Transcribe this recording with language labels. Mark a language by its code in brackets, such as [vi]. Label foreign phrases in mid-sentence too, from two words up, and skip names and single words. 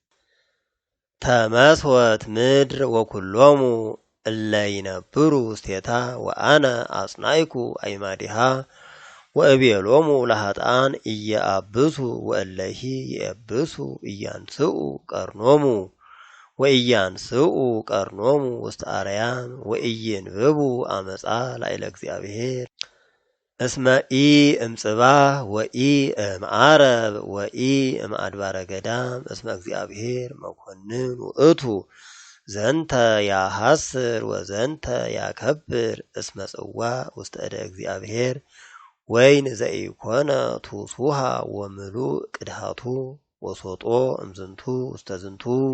[gez] ተመስወት ምድር ወኩሎሙ እለ ይነብሩ ውስቴታ ወአነ አጽናይኩ አይማዲሃ ወእቤሎሙ ለኃጥኣን ኢየአብሱ ወእለሂ ይእብሱ ኢያንስኡ ቀርኖሙ ወኢያንስኡ ቀርኖሙ ውስተ አርያም ወኢይንብቡ አመፃ ላዕለ እግዚአብሔር እስመ ኢ እምጽባህ ወኢ እምዓረብ ወኢ እምአድባረ ገዳም እስመ እግዚአብሔር መኮንን ውእቱ ዘንተ ያሐስር ወዘንተ ያከብር እስመ ጽዋ ውስተ እደ እግዚአብሔር ወይን ዘኢኮነ ቱሱሃ ወምሉእ ቅድሃቱ ወሶጦ እምዝንቱ ውስተ ዝንቱ